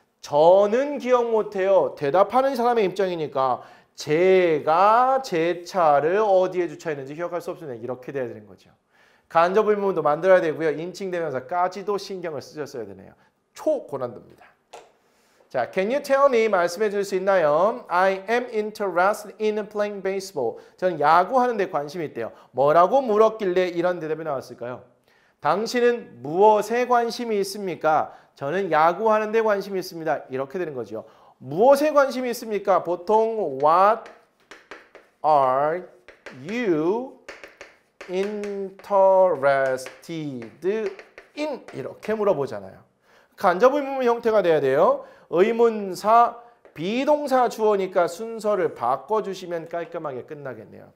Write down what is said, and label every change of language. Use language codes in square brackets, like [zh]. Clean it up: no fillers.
[ko] 저는 기억 못해요. 대답하는 사람의 입장이니까 제가 제 차를 어디에 주차했는지 기억할 수 없으면 이렇게 돼야 되는 거죠. 간접 의문문도 만들어야 되고요. 인칭 대명사까지도 신경을 쓰셨어야 되네요. 초고난도입니다. 자, [en] can you tell me [ko] 말씀해 줄 수 있나요? [en] I am interested in playing baseball. [ko] 저는 야구하는 데 관심이 있대요. 뭐라고 물었길래 이런 대답이 나왔을까요? 당신은 무엇에 관심이 있습니까? 저는 야구하는 데 관심이 있습니다. 이렇게 되는 거죠. 무엇에 관심이 있습니까? [en] 보통 what are you interested in? [ko] 이렇게 물어보잖아요. 간접 의문문 형태가 돼야 돼요. 의문사, 비동사 주어니까 순서를 바꿔주시면 깔끔하게 끝나겠네요.